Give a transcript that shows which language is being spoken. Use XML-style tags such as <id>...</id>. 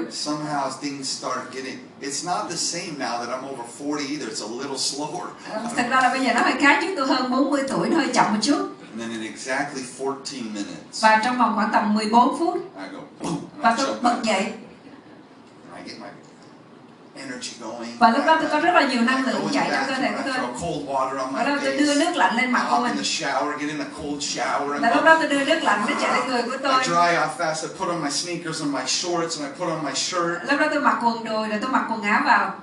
<en>Somehow things start getting. It's not the same now that I'm over 40 either. It's a little slower.</en> <vi>Thật ra là bây giờ nó hơi khác, chứ tôi hơn 40 tuổi, nó hơi chậm một chút.</vi> <en>And then in exactly 14 minutes.</en> <vi>Và trong vòng khoảng tầm 14 phút.</vi> <en>I go boom.</en> <vi>Và tôi bật dậy.</vi> <en>And I get my energy going.</en> <vi>Và lúc đó tôi có rất là nhiều năng lượng chạy trong cơ thể của tôi.</vi> <en>Cold water on my</en> <vi>Và lúc đó tôi đưa</vi> <en>face.</en> <vi>nước lạnh lên mặt của</vi> <en>In</en> <vi>mình.</vi> <en>the shower, get in a cold shower.</en> <vi>Và lúc đó tôi đưa nước lạnh nó chạy lên người của tôi.</vi> <en>I dry off fast. I put on my sneakers and my shorts, and I put on my shirt.</en> <vi>Lúc đó tôi mặc quần đùi rồi tôi mặc quần áo vào.</vi>